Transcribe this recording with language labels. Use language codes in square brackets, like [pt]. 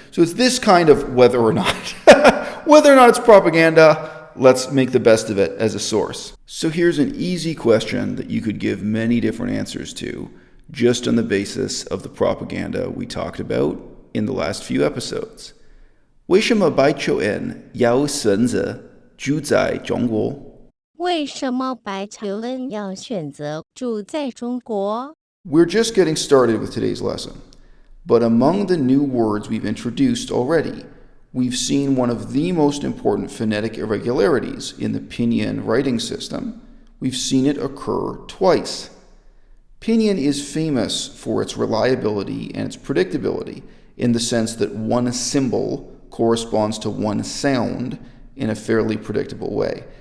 [en] So it's this kind of whether or not. Whether or not it's propaganda, let's make the best of it as a source. So here's an easy question that you could give many different answers to just on the basis of the propaganda we talked about in the last few episodes. [zh] 为什么白求恩要选择住在中国？为什么白求恩要选择住在中国？ [en] We're just getting started with today's lesson, but among the new words we've introduced already, we've seen one of the most important phonetic irregularities in the Pinyin writing system. We've seen it occur twice. Pinyin is famous for its reliability and its predictability in the sense that one symbol corresponds to one sound in a fairly predictable way.